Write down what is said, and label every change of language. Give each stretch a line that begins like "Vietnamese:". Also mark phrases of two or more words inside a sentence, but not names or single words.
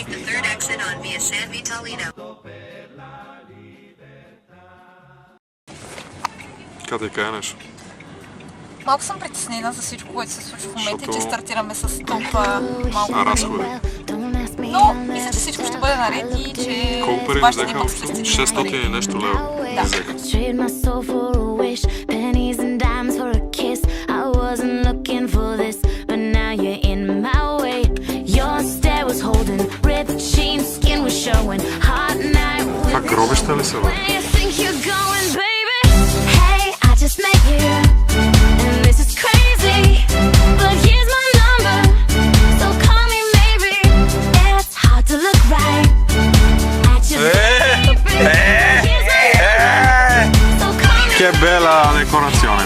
Bulgarian: Къде къде нещо? Малко съм притеснена за всичко, което се случва в момента и че стартираме с толкова малко пари. Разходи. Но мисля, че всичко ще бъде наред и че Колко пари това ще взеха? имам спестени. 600 и нещо лева. Да. Взеха.
English: Trade my soul for a wish, pennies and dimes for a kiss. I wasn't looking for this, but now you're in my way. Your stare was holding, ripped jeans, skin was showing. Hot night
Bulgarian: Това
English: with
Bulgarian: гробища ли са, бе?
English: where you think you're going, baby? Hey, I just met you, and this is crazy, but here's my number, so call me maybe. It's hard to look right at you.
Italian: Che bella decorazione.